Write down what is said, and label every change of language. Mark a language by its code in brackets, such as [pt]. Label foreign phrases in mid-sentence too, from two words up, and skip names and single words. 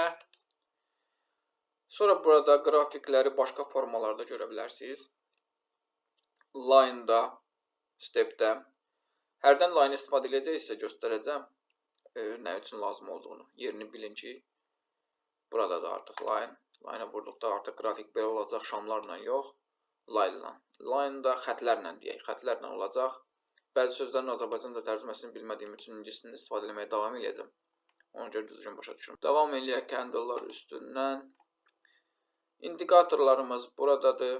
[az] Sonra burada qrafikləri başqa formalarda görə bilərsiniz. Line-da, step-də. Hərdən line istifadə edəcəksə göstərəcəm. Nə üçün lazım olduğunu. Yerini bilin ki, burada da artıq line. Line-a vurduqda artıq qrafik belə olacaq. Şamlarla yox, line-la. Line-da xətlərlə deyək. Xətlərlə olacaq. Bəzi sözlərin Azərbaycanda tərcüməsini bilmədiyim üçün ingilisini istifadə etməyə davam edəcəm. Ona görə düzgün başa düşürüm. Davam eləyək candle'lar üstündən. İndikatorlarımız buradadır.